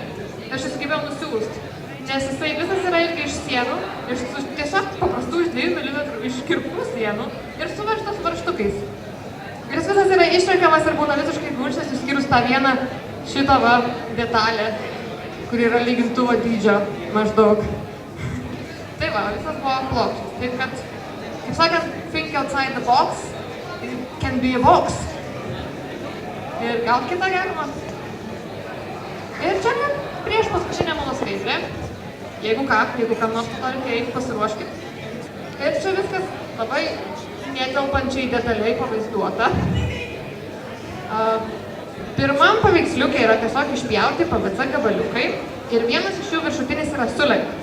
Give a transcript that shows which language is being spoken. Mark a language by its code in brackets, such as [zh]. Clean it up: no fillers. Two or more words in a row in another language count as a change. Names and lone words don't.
[lt] Ir aš sugebėjau nusiųst, nes jisai visas yra irgi iš sienų, iš tiesiog paprastų iš 2 mm iškirptų sienų ir suveržtas varžtukais. Ir jis visas yra išrenkiamas ir būna visiškai gulšęs, išskyrus tą vieną šitą va detalę, kuri yra lygintuvo dydžio maždaug. Tai va, visas buvo plokščias. Taip kad, kaip sakant, [en] think outside the box, it can be a box. [lt] Ir gal kitą galima. Ir čia prieš paskutinę mano skaidrę. Jeigu kam nors norite eiti, pasiruoškit. Ir čia viskas labai netelpančiai detaliai pavaizduota. Pirmam paveiksliuke yra tiesiog išpjauti PVC gabaliukai ir vienas iš jų viršutinis yra sulenktas.